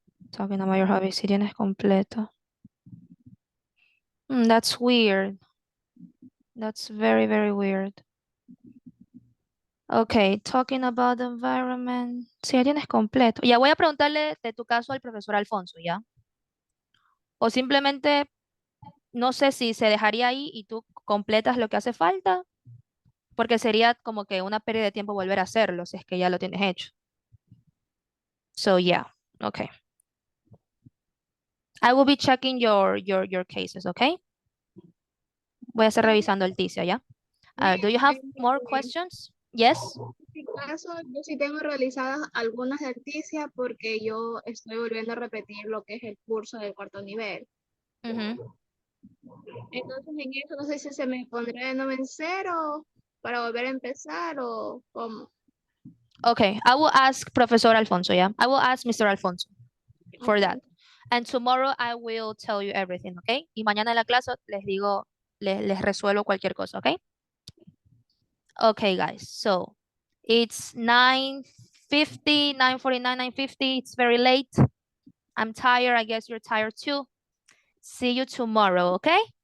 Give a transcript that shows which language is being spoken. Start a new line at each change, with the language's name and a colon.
English: Talking about your hobby.
Spanish: Si tienes completo.
English: That's weird. That's very, very weird. Okay, talking about the environment.
Spanish: Si ya tienes completo. Ya voy a preguntarle de tu caso al profesor Alfonso, ¿ya? O simplemente, no sé si se dejaría ahí y tú completas lo que hace falta, porque sería como que una pérdida de tiempo volver a hacerlo, si es que ya lo tienes hecho.
English: So, yeah, okay. I will be checking your cases, okay?
Spanish: Voy a estar revisando el TICIA, ¿ya?
English: Do you have more questions? Yes?
Spanish: En mi caso, yo sí tengo realizadas algunas de Articia porque yo estoy volviendo a repetir lo que es el curso del cuarto nivel. Entonces, en eso no sé si se me pondrá de nuevo en cero para volver a empezar o cómo.
English: Okay, I will ask Professor Alfonso, yeah? I will ask Mr. Alfonso for that. And tomorrow I will tell you everything, okay?
Spanish: Y mañana en la clase les digo, les resuelvo cualquier cosa, okay?
English: Okay, guys, so it's 9:50, 9:49, 9:50. It's very late. I'm tired. I guess you're tired too. See you tomorrow, okay?